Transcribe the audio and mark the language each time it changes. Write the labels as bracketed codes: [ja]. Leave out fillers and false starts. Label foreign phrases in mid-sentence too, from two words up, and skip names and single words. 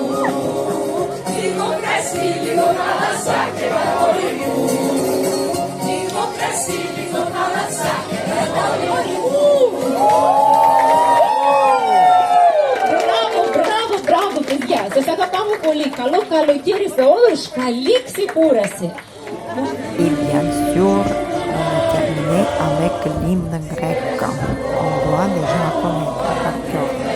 [el] Λίγο κρασί, λίγο θάλασσα και τα γόρι μου. Λίγο κρασί, λίγο θάλασσα και τα γόρι μου. Μπράβο, παιδιά! Σας αγαπάμε πολύ! Καλό καλοκαίρι σε όλους! Καλή ξεκούραση! [fr] Et bien sûr, on a terminé avec l'hymne grec. On doit déjà connaître par cœur.